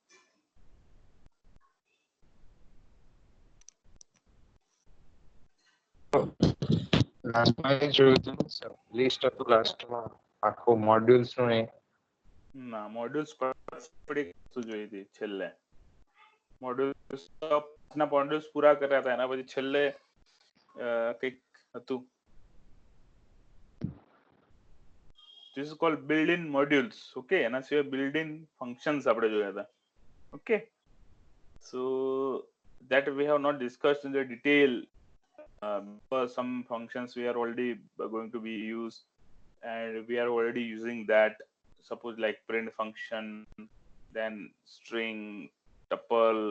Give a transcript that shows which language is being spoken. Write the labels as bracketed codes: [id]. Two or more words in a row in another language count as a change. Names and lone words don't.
[gu] લાસ્ટમાં જોયું હતું લિસ્ટ હતું, લાસ્ટમાં આખો મોડ્યુલ્સ નું એ. ના, મોડ્યુલ્સ વસ્તુ જોઈ હતી છેલ્લે. મોડ્યુલ્સ ના મોડ્યુલ્સ પૂરા કર્યા હતા, એના પછી છેલ્લે કંઈક હતું. [en] This is called built-in modules. [gu] Okay, એના સિવાય [en] built-in functions [gu] આપણે જોયા હતા. [en] Okay, so that we have not discussed in the detail because some functions we are already going to be used and we are already using that. suppose like print function, then string, tuple.